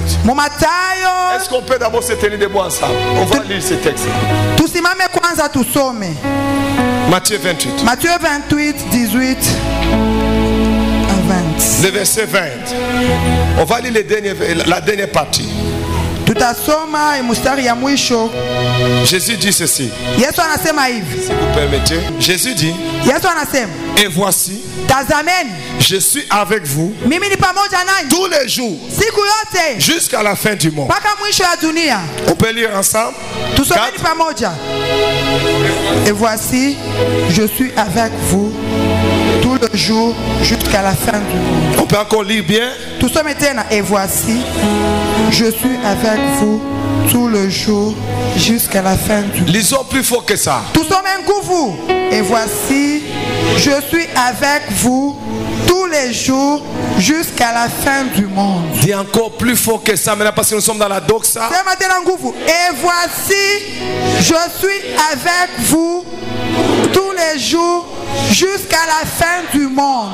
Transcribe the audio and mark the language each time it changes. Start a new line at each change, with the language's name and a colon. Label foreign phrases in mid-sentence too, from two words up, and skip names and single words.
French: Est-ce qu'on peut d'abord se tenir debout ensemble? On va lire ce texte. Matthieu 28. Matthieu 28, 18 à 20. Le verset 20. On va lire la dernière partie.
Swahili: Tutasoma mstari ya mwisho.
French: Jésus dit ceci.
Swahili: Yesu anasema hivi.
French: Si vous permettez. Jésus dit.
Swahili: Yesu anasema.
French: Et voici.
Swahili: Tazameni.
French: Je suis avec vous.
Swahili: Mimi ni pamoja nanyi.
French: Tous les jours.
Swahili: Siku yote.
French: Jusqu'à la fin du monde.
Swahili: Mpaka mwisho ya dunia.
French: On peut lire ensemble.
Swahili: Tusomeni pamoja.
French: Et voici, je suis avec vous tout le jour jusqu'à la fin du monde. On peut encore lire bien.
Swahili: Tusome tena.
French: Et voici, je suis avec vous tout le jour jusqu'à la fin du monde. Lisons plus fort que ça.
Swahili: Tusome nguvu.
French: Et voici, je suis avec vous tous les jours jusqu'à la fin du monde. Dis encore plus fort que ça maintenant parce que nous sommes dans la doxa. Et voici, je suis avec vous tous les jours jusqu'à la fin du monde.